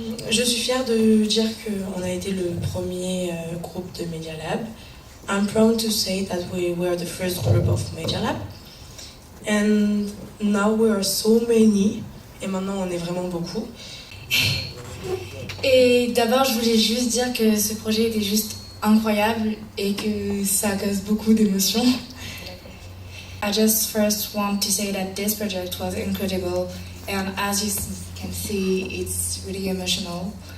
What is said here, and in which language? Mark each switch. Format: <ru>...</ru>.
<fr>Je suis fière de dire qu'on a été le premier groupe de Media Lab.</fr> <en>I'm proud to say that we were the first group of Media Lab. And now we are so many.</en> <fr>Et maintenant, on est vraiment beaucoup. Et d'abord, je voulais juste dire que ce projet était juste incroyable et que ça cause beaucoup d'émotions.</fr> <en>I just first want to say that this project was incredible, and as you can see, it's really emotional.</en>